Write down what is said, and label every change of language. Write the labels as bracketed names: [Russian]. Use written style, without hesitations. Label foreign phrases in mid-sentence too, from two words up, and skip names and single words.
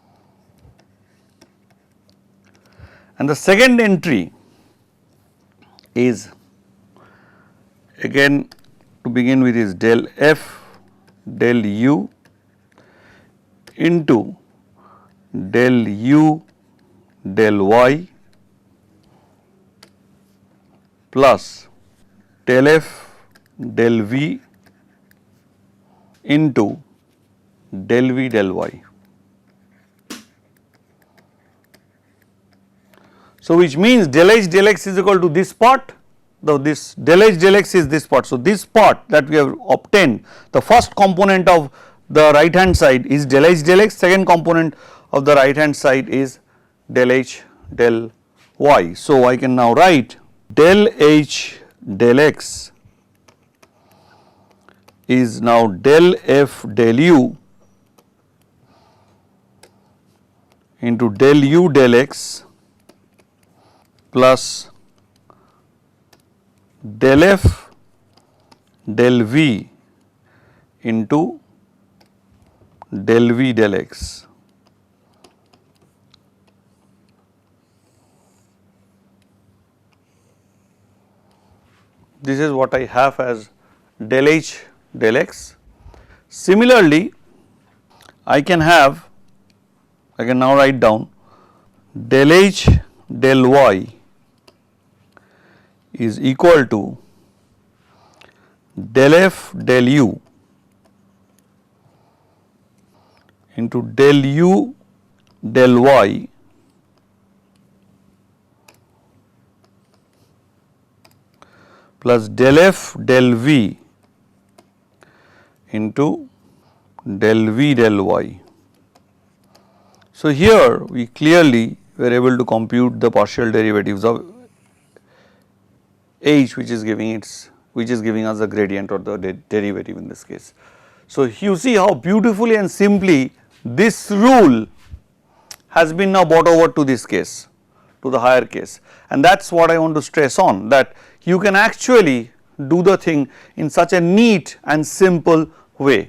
[English] and the second entry is again to begin with is del f del u into del u del y plus del f del v into del v del y. So, which means del h del x is equal to this part, this del h del x is this part. So, this part that we have obtained, the first component of the right hand side is del h del x, second component of the right hand side is del h del y. So, I can now write del h del x is now del f del u into del u del x plus del f del v into del v del x. This is what I have as del h del x. Similarly, I can now write down del H del y is equal to del F del u into del u del y plus del F del v into del v del y. So, here we clearly were able to compute the partial derivatives of H, which is giving us the gradient or the derivative in this case. So, you see how beautifully and simply this rule has been now brought over to this case, to the higher case, and that is what I want to stress on, that you can actually do the thing in such a neat and simple way.